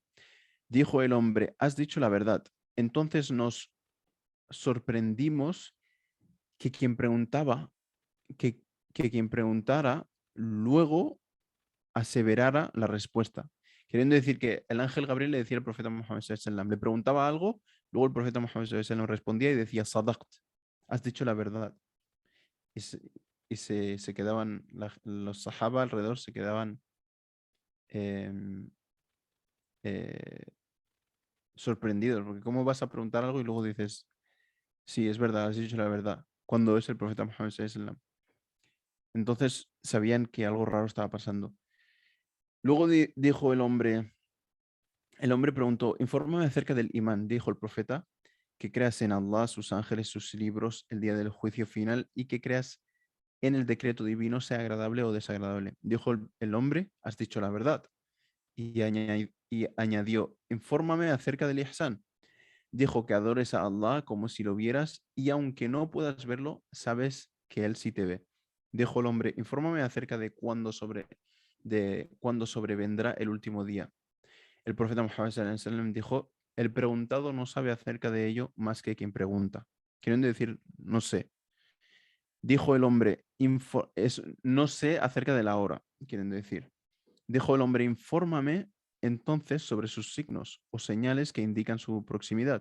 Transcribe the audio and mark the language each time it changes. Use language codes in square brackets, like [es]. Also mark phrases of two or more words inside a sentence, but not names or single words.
[es] Dijo el hombre: has dicho la verdad. Entonces nos sorprendimos que quien preguntaba, que, que quien preguntara luego aseverara la respuesta. Queriendo decir que el ángel Gabriel le decía al profeta Muhammad [ar] صلى الله عليه وسلم, [es] le preguntaba algo, luego el profeta Muhammad [ar] صلى الله عليه وسلم [es] respondía y decía: Sadaqt, has dicho la verdad. Y se quedaban, los sahaba alrededor se quedaban em, eh, sorprendidos, porque ¿cómo vas a preguntar algo y luego dices: sí, es verdad, has dicho la verdad, cuando es el profeta Muhammad [ar] صلى الله عليه وسلم? [es] Entonces sabían que algo raro estaba pasando. Luego dijo el hombre preguntó: infórmame acerca del imán. Dijo el profeta: que creas en Allah, sus ángeles, sus libros, el día del juicio final y que creas en el decreto divino, sea agradable o desagradable. Dijo el hombre: has dicho la verdad. Y añadió: infórmame acerca del ihsan. Dijo: que adores a Allah como si lo vieras y aunque no puedas verlo, sabes que Él sí te ve. Dijo el hombre: infórmame acerca de cuándo sobrevendrá el último día. El profeta Muhammad [ar] صلى الله عليه وسلم [es] dijo: el preguntado no sabe acerca de ello más que quien pregunta. Quieren decir, no sé. Dijo el hombre: no sé acerca de la hora, quieren decir. Dijo el hombre: infórmame entonces sobre sus signos o señales que indican su proximidad.